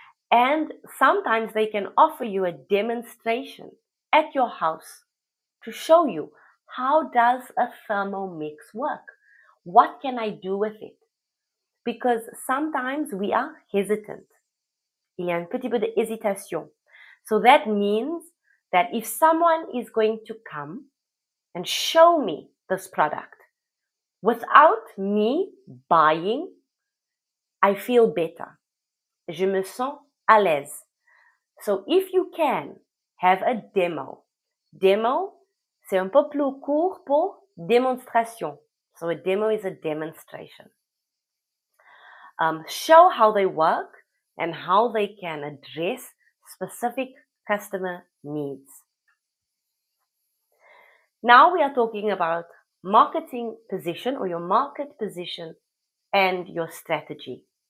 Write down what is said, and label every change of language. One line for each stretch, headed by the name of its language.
English: And sometimes they can offer you a demonstration at your house to show you how does a Thermomix work? What can I do with it? Because sometimes we are hesitant.
French: Il y a un petit peu de hésitation.
English: So that means that if someone is going to come and show me this product without me buying, I feel better.
French: Je me sens à l'aise.
English: So if you can have a demo.
French: Demo, c'est un peu plus court pour démonstration.
English: So a demo is a demonstration. Show how they work and how they can address specific customer needs. Now we are talking about marketing position or your market position and your strategy.